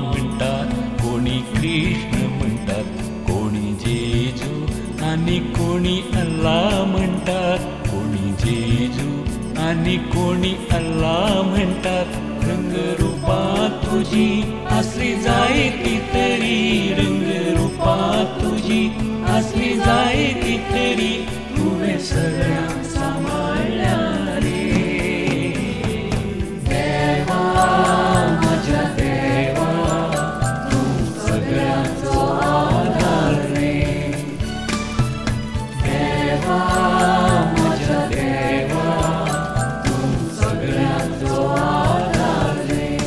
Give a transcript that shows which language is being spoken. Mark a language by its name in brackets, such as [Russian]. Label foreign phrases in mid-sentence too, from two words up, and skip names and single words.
[Marathi] म्हणतात, कोणी कृष्ण म्हणतात, कोणी जेजू आणि कोणी अल्लाह म्हणतात, कोणी जेजू आणि कोणी अल्लाह म्हणतात. [Konkani] रंगरूपा तुझी असली जायती तरी, रंगरूपा तुझी असली जायती तरी, तुवे सगळ्यांक सांभाळल्या रे. माझ्या देवा तू सगळ्याचो आधार रे. देवा माझ्या देवा तू सगळ्याचो आधार रे.